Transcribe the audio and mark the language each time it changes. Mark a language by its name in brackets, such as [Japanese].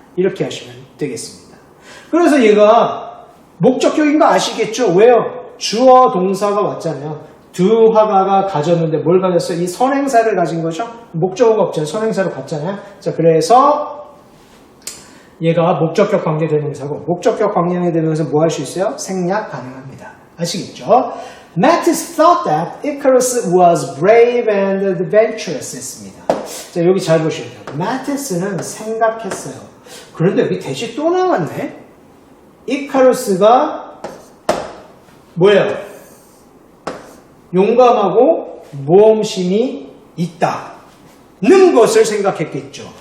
[Korean] 이렇게 하시면 되겠습니다. 그래서 얘가 목적격인 거 아시겠죠? 왜요? 주어 동사가 왔잖아요. 두 화가가 가졌는데 뭘 가졌어요? 이 선행사를 가진 거죠? 목적어가 없잖아요. 선행사로 갔잖아요. 자, 그래서 얘가 목적격 관계대명사고 목적격 관계대명사 뭐 할 수 있어요? 생략 가능합니다. 아시겠죠? [English] Mattis thought that Icarus was brave and adventurous 했습니다. [Korean] 자, 여기 잘 보셔야 돼요. Mattis는 생각했어요. 그런데 여기 대시 또 나왔네? 이카루스가 뭐예요? 용감하고 모험심이 있다는 것을 생각했겠죠.